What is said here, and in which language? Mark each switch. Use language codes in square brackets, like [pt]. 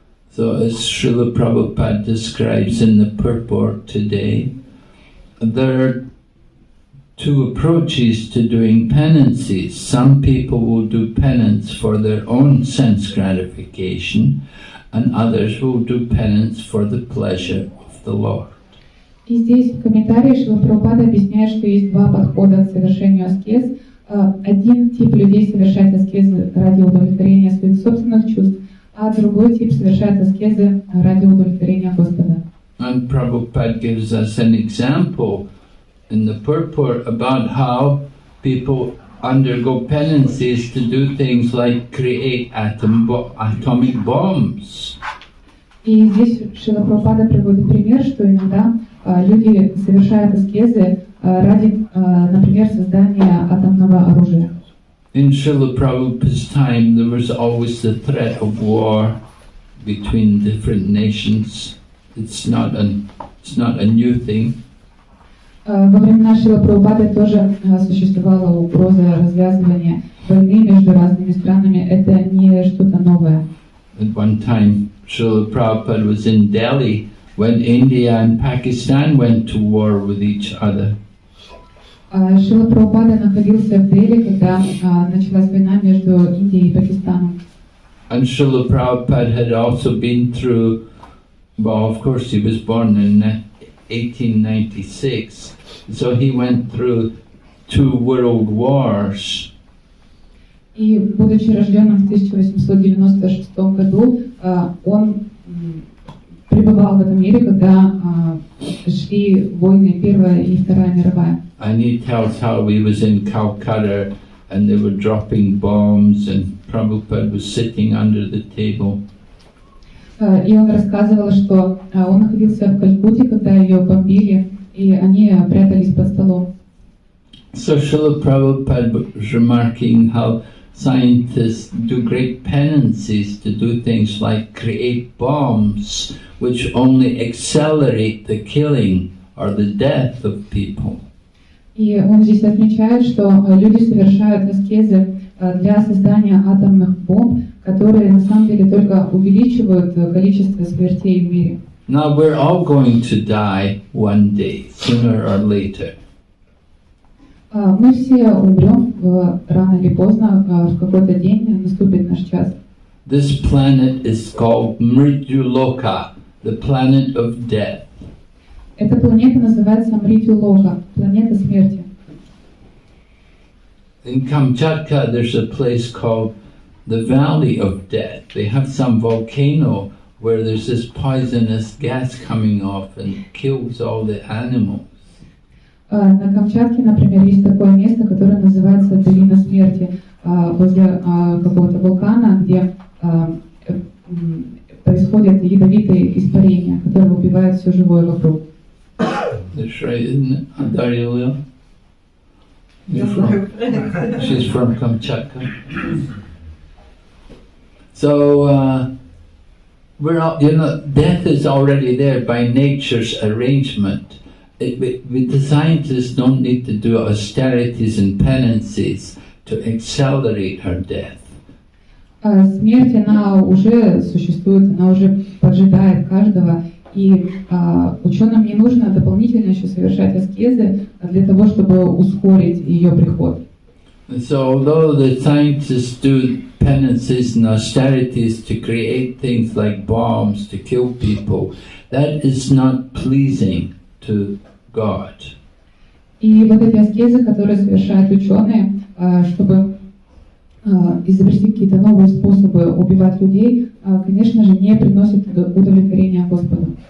[en] So as Srila Prabhupada describes in the purport today, there are two approaches to doing penances. Some people will do penance for their own sense gratification, and others will do penance for the pleasure of the Lord. [ru] И здесь в комментарии Шрила Прабхупада объясняет, что есть два подхода к совершению аскез. Один тип людей совершает аскезы ради удовлетворения своих собственных чувств, а другой тип совершает аскезы ради удовлетворения Господа. [en] And Prabhupada gives us an example in the purport about how people undergo penances to do things like create atomic bombs. [ru] И здесь Шрила Прабхупада приводит пример, что иногда люди совершают аскезы ради, например, создания атомного оружия. [en] In Srila Prabhupada's time, there was always the threat of war between different nations. It's not a new thing. [ru] Во времена Шрила Прабхупады тоже существовала угроза развязывания войны между разными странами. Это не что-то новое. [en] At one time, Srila Prabhupada was in Delhi when India and Pakistan went to war with each other. [ru] Шрила Прабхупада находился в Дели, когда началась война между Индией и Пакистаном. [en] And Srila Prabhupada had also been through, well, of course he was born in 1896, so he went through 2 world wars. [ru] И, будучи рожденным в 1896 году, он пребывал в этом мире, когда шли войны Первая и Вторая мировая. [en] And he tells how he was in Calcutta and they were dropping bombs and Prabhupada was sitting under the table. [ru] И он рассказывал, что он находился в Калькутте, когда ее бомбили, и они прятались под столом. [en] So Srila Prabhupada was remarking how scientists do great penances to do things like create bombs which only accelerate the killing or the death of people. [ru] И он здесь отмечает, что люди совершают аскезы для создания атомных бомб, которые на самом деле только увеличивают количество смертей в мире. [en] Now we're all going to die one day, sooner or later. [ru] Мы все умрем рано или поздно, в какой-то день наступит наш час. [en] This planet is called Mrityuloka, the planet of death. [ru] Эта планета называется Мритю-Лока, планета смерти. [en] In Kamchatka there's a place called the Valley of Death. They have some volcano where there's this poisonous gas coming off and kills all the animals. [ru] На Камчатке, например, есть такое место, которое называется Долина Смерти, возле какого-то вулкана, где происходят ядовитые испарения, которые убивают все живое вокруг. [en] That's right, isn't it? Darya She's from Kamchatka. So we're all, death is already there by nature's arrangement. The scientists don't need to do austerities and penances to accelerate her death. [ru] Смерть, она уже существует, она уже поджидает каждого, и ученым не нужно дополнительно еще совершать аскезы для того, чтобы ускорить ее приход. [en] So although the scientists do penances and austerities to create things like bombs to kill people, that is not pleasing to God. [ru] И вот эти аскезы, которые совершают ученые, чтобы изобрести какие-то новые способы убивать людей, конечно же, не приносят удовлетворения Господу.